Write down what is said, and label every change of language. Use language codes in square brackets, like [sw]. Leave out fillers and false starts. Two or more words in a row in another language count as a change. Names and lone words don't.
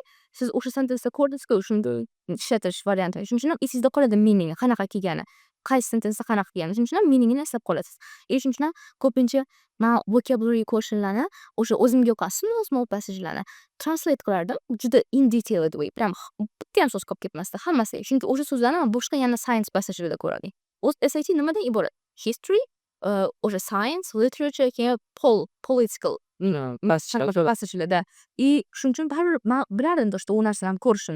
[uz] Siz o'sha sentence'da ko'rdingiz-ku, shunda ishlatish varianti. Shuning uchun ham esingizda qoladi meaning qanaqa kelgani, qaysi sentence'da qanaqa kelgani. Shuning uchun ham meaningini eslab qolasiz. Shuning uchun ham ko'pincha men [en] vocabulary questionlarni [uz] o'sha o'zimga yoqqan small passajlarni translate qilardim. [en] Juda in detailed way. [uz] Prям bitta ham so'z qolib ketmasdi hammasi. Chunki o'sha so'zlarni men boshqa yana science passajlarida ko'rardim. O'z SAT nimadan iborat? History, o'sha science, literature, keyin political passajlarda. Shuning uchun baribir men bilardim что u narsalarni ko'rishimni.